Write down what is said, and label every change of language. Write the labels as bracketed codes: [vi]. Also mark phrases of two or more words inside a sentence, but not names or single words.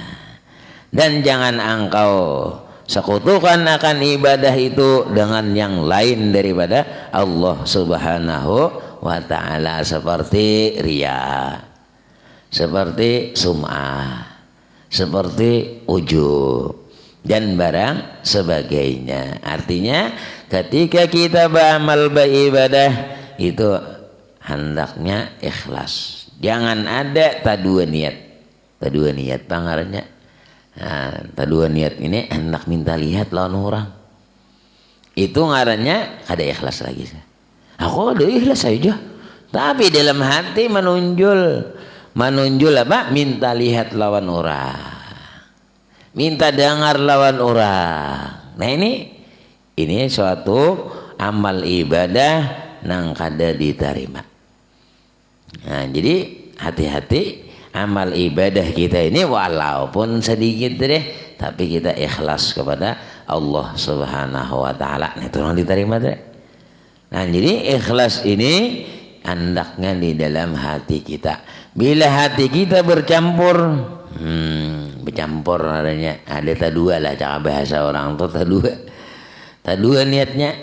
[id] Dan jangan engkau sekutukan akan ibadah itu dengan yang lain daripada Allah [ar] سبحانه وتعالى, [id] seperti riya, seperti sum'ah, seperti ujub dan barang sebagainya. Artinya ketika kita beramal beribadah itu hendaknya ikhlas. [bjn] Jangan ada tadua niat. Tadua niat pangarannya. [id] Nah, tadua niat ini hendak minta lihat lawan orang. [bjn] Itu ngarannya kada ikhlas lagi. [id] Aku ada ikhlas saja. Tapi dalam hati menunjul apa? Minta lihat lawan orang, minta dengar lawan orang. [bjn] Nah ini suatu amal ibadah nang kada diterima. [id] Nah, jadi hati-hati amal ibadah kita ini walaupun sedikit deh, tapi kita ikhlas kepada Allah [ar] سبحانه وتعالى. [id] Nah, itu yang diterima deh. Nah, jadi ikhlas ini hendaknya di dalam hati kita. Bila hati kita bercampur, bercampur adanya, ada tadua lah cara bahasa orang tuh tadua niatnya.